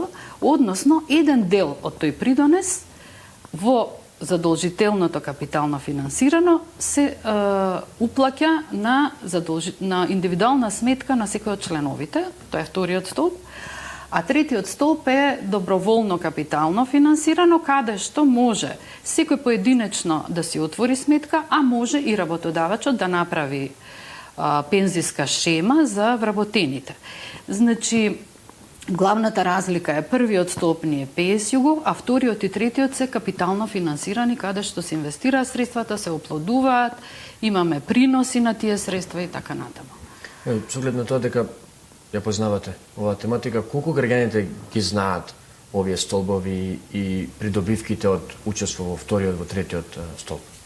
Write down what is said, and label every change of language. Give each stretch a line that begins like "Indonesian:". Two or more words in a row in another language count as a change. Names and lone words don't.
Macedonian: односно еден дел од тој придонес во задолжителното капитално финансирано се уплаќа на индивидуална сметка на секој од членовите, тоа е вториот столб, а третиот столб е доброволно капитално финансирано, каде што може секој поединечно да си отвори сметка, а може и работодавачот да направи пензиска шема за вработените. Значи, главната разлика е првиот столб ни е
English: pay-as-you-go,
Macedonian: а вториот и третиот се капитално финансирани, каде што се инвестираат средствата, се оплодуваат, имаме приноси на тие средства и така натаму. Со оглед на тоа дека ја познавате оваа тематика, колку граѓаните ги знаат овие столбови и придобивките од учество во вториот, во третиот столб?